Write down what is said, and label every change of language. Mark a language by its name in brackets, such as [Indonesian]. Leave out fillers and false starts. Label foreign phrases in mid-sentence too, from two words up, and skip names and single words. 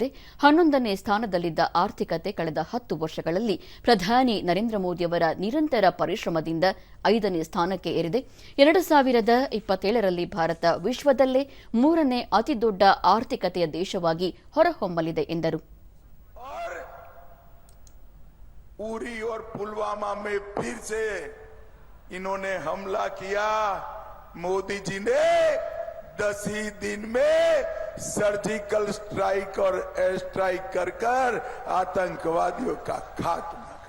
[Kannada] 11ನೇ ಸ್ಥಾನದಲ್ಲಿದ್ದ ಆರ್ಥಿಕತೆ ಕಳೆದ 10 ವರ್ಷಗಳಲ್ಲಿ ಪ್ರಧಾನಿ ನರೇಂದ್ರ ಮೋದಿಯವರ ನಿರಂತರ ಪರಿಶ್ರಮದಿಂದ 5ನೇ ಸ್ಥಾನಕ್ಕೆ ಏರಿದೆ. 2027ರಲ್ಲಿ ಭಾರತ ವಿಶ್ವದಲ್ಲೇ 3ನೇ ಅತಿದೊಡ್ಡ ಆರ್ಥಿಕತೆಯ ದೇಶವಾಗಿ ಹೊರಹೊಮ್ಮಲಿದೆ ಎಂದರು. [Hindi] उरी और पुलवामा में फिर से इन्होंने हमला किया. मोदी जी ने 10 ही दिन में [English] surgical strike [Hindi] और [English] air strike [Hindi] कर आतंकवादियों का खात्मा कर.